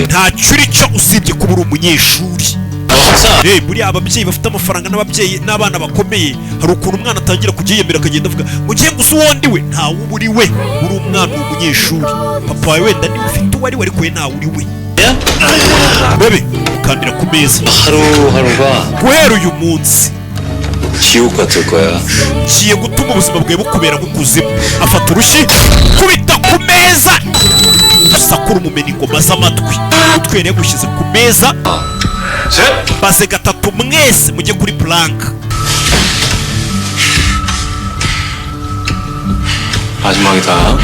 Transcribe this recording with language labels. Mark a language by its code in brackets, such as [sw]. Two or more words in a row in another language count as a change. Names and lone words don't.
[rw] ntacyo uri cyo usibye kuba uri umunyeshuri. buriya ababyeyi bafite amafaranga n'ababyeyi n'abana bakomeye, hari ukuntu umwana atangira kujya yiyemera akagenda avuga ngo ngiye gusa uwo ndi we. ntawe uba uri we, uri umwana w'umunyeshuri. papa wawe wenda niba ufite uwo ari we, ariko we ntawe uri we. bebe ukandira ku meza. [ko] 하루하루가 [rw] guhera uyu munsi [ko] 지옥 같을 거야. [rw] ngiye gutuma ubuzima bwawe bukubera nk'ukuzimu. afata urushyi kubita ku meza, usakura umumena ingoma z'amatwi. utwere yagushyize ku meza. [ko] 셋. [rw] maze gatatu mwese mujye kuri puranka. [ko] 마지막이다.